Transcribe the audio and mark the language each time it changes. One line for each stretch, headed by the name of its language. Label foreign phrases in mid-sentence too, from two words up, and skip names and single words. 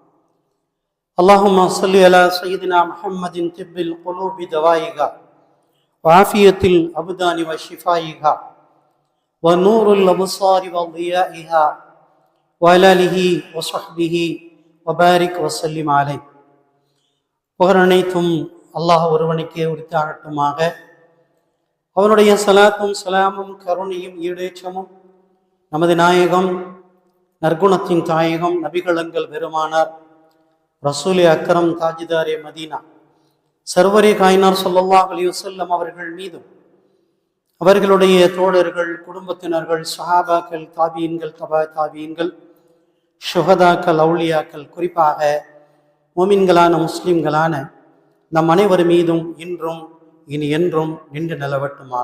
Arabic: اللهم صل على سيدنا محمد طب القلوب دوائها وعافية الأبدان وشفائها ونور الأبصار وضيائها وعلى آله وصحبه وبارك وسلم عليه.
Tamil: புகழனைத்தும் அல்லாஹ் ஒருவனுக்கே உரித்தாகட்டுமாக. அவனுடைய சலாத்தும் சலாமும் கருணையும் ஈடேற்றமும் நமது நாயகம் நற்குணத்தின் தாயகம் நபிகளங்கள் பெருமானார்
Urdu: رسولِ اکرم تاجدارِ مدینہ سرورِ کائنار
Arabic: صلى الله عليه وسلم
Tamil: அவர்கள் மீதும் அவர்களுடைய தோழர்கள் குடும்பத்தினர்கள் சஹாபாக்கள் தாபீன்கள் தபா தாபீன்கள் ஷுஹதாக்கள் அவுலியாக்கள் குறிப்பாக மோமின்களான முஸ்லிம்களான நம் அனைவர் மீதும் இன்றும் இனி என்றும் நின்று நிலவட்டுமாக.